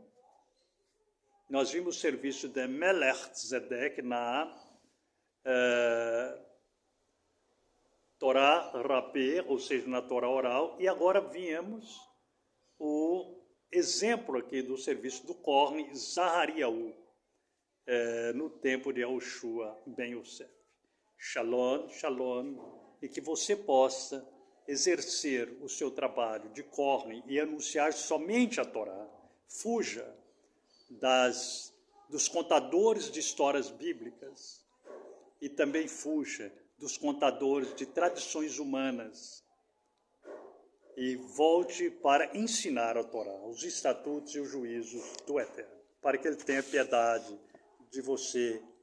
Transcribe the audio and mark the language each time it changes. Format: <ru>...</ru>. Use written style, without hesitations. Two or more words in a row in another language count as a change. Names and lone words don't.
<pt>Nós vimos o serviço de Melech Zedek na Torá Rapé, ou seja, na Torá oral, e agora vimos o exemplo aqui do serviço do Cohen Zahariaú, no tempo de Yahushua ben Yosef.</pt> <he>שלום, שלום,</he> <pt>e que você possa exercer o seu trabalho de Cohen e anunciar somente a Torá. Fuja dos contadores de histórias bíblicas e também fuja dos contadores de tradições humanas e volte para ensinar a Torá, os estatutos e os juízos do Eterno, para que Ele tenha piedade de você</pt>